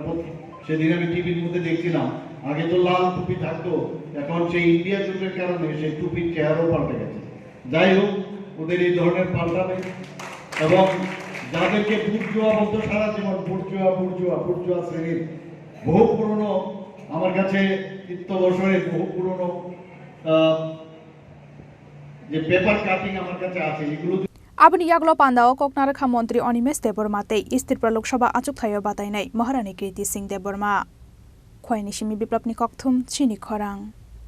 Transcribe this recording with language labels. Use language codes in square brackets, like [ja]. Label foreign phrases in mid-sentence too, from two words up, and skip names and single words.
[bn] সেদিন আমি টিভির মধ্যে দেখছিলাম আগে তো লাল টুপি থাকতো এখন সেই ইন্ডিয়া জোটের কারণে সেই টুপির চেহারাও পাল্টে গেছে যাই হোক ওদের এই ধরনের পাল্টাবে এবং যাদেরকে বুর্জোয়া বলতো সারা জীবন বুর্জোয়া শ্রেণীর বহু পুরনো আমার কাছে 30 বছরের বহু পুরনো যে [en] paper cutting [bn] আমার কাছে আছে এগুলো [trp] Abni yaglo pandao koknarakha mantri Onimes Deborma tei Istirpra Loksaha achuk thayo batainai Maharani Kriti Singh Deborma. Khwaini Simi Biplopni Kokthum Chini Khorang.